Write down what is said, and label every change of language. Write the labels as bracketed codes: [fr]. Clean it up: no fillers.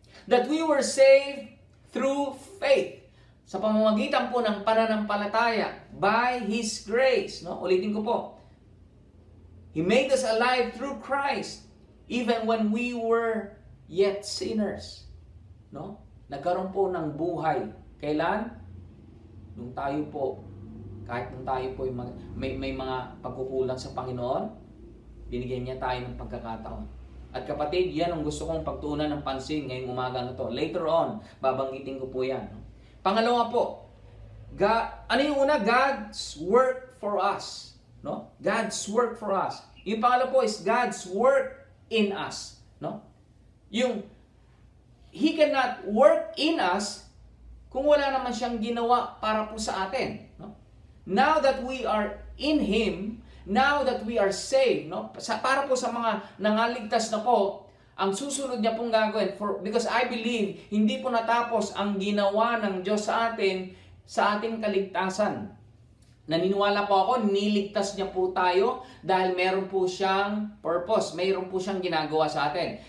[en] That we were saved through faith. [tl] Sa pamamagitan po ng pananampalataya, [en] by His grace. [tl] No? Ulitin ko po. [en] He made us alive through Christ, even when we were yet sinners. [tl] No? Nagkaroon po ng buhay. Kailan? Nung tayo po, kahit nung tayo po may mga pagkukulang sa Panginoon, binigyan niya tayo ng pagkakataon. At kapatid, yan ang gusto kong pagtuunan ng pansin ngayong umaga na to. [en] Later on, [tl] babanggitin ko po yan. Pangalawa po, ano yung una? [en] God's work for us. [tl] No? [en] God's work for us. [tl] Yung pangalawa po [en] is God's work in us. No? [tl] Yung [en] He cannot work in us [tl] kung wala naman siyang ginawa para po sa atin. No? [en] Now that we are in Him, now that we are saved, no? [tl] Para po sa mga nangaligtas na po, ang susunod niya pong gagawin, [en] because I believe, [tl] hindi po natapos ang ginawa ng Diyos sa atin sa ating kaligtasan. Naniniwala po ako, niligtas niya po tayo dahil meron po siyang purpose, mayroon po siyang ginagawa sa atin.